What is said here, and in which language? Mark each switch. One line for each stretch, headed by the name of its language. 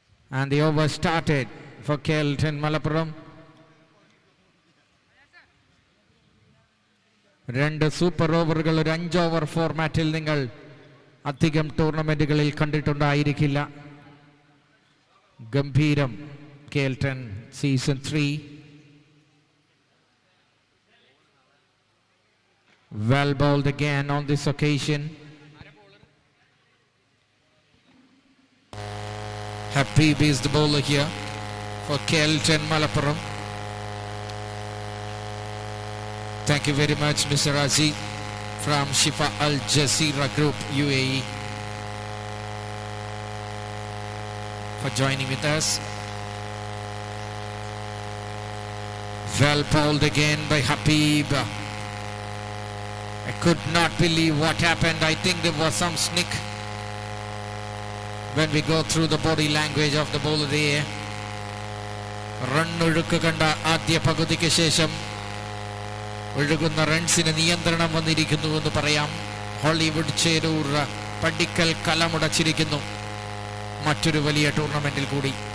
English: And the over started for Kelton Malappuram.
Malayalam: രണ്ട് super ഓവറുകൾ ഒരു 5 over ഫോർമാറ്റിൽ നിങ്ങൾ അധികം ടൂർണമെന്റുകളിൽ കണ്ടിട്ടുണ്ടായിരിക്കില്ല. ഗംഭീരം കേൽട്ടൺ season 3.
English: Well bowled again on this occasion. Habib is the bowler here for Kelton Malappuram. Thank you very much, Mr. Aziz from Shifa Al Jazeera Group, UAE, for joining with us. Well bowled again by Habib. I could not believe what happened. I think there was some sneak when we go through the body language of the bowler there.
Malayalam: Run ഒഴുക്ക് കണ്ട ആദ്യ പകുതിക്ക് ശേഷം ഒഴുകുന്ന റൺസിന് നിയന്ത്രണം വന്നിരിക്കുന്നു എന്ന് പറയാം. ഹോളിവുഡ് ചേരൂർ പടിക്കൽ കലമുടച്ചിരിക്കുന്നു മറ്റൊരു വലിയ ടൂർണമെന്റിൽ കൂടി.